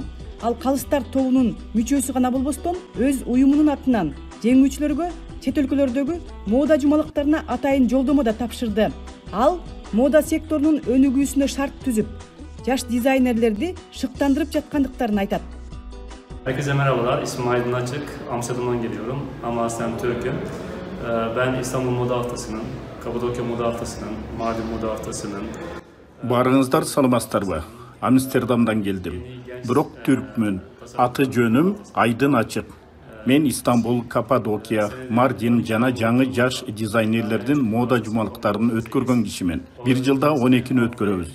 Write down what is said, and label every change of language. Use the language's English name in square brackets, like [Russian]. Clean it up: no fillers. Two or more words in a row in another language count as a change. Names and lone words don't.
[Kyrgyz] Ал калыстар тобунун мүчөсү гана болбостон, өз уюмунун атынан жеңүүчүлөргө чет өлкөлөрдөгү мода жумалыктарына атайын жолдомо да тапшырды. Ал мода секторунун өнүгүүсүнө шарт түзүп, жаш дизайнерлерди шыктандырып жаткандыктарын айтат. [Turkish] Herkese merhabalar, ismim Aydın Açık, Amsterdam'dan geliyorum ama aslen Türk'üm. Ben İstanbul Moda Haftası'nın, Kapadokya Moda Haftası'nın, Mardin Moda Haftası'nın... [Kyrgyz] Барыңыздар саламатсыздарбы? Амстердамдан келдим. Бирок түркмүн. Аты жөнүм Айдын Ачык. Мен Истанбул, Каппадокия, Мардин жана жаңы жаш дизайнерлердин мода жумалыктарын өткөргөн кишимен. Бир жылда 12-ни өткөрөбүз.